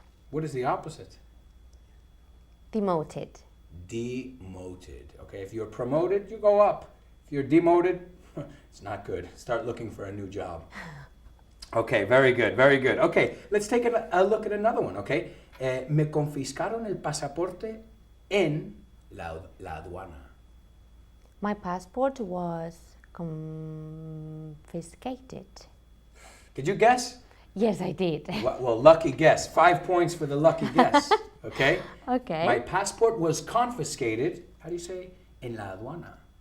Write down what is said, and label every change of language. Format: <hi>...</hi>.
<en>What is the opposite? Demoted. Demoted. Okay, if you're promoted, you go up. If you're demoted, it's not good. Start looking for a new job. Okay, very good, very good. Okay, let's take a look at another one, okay?</en> <es>Me confiscaron el pasaporte en la aduana.</es> <en>My passport was confiscated. Did you guess? Yes, I did. Well, lucky guess. 5 points for the lucky guess, okay? Okay. My passport was confiscated, how do you say?</en> <es>En la aduana.</es>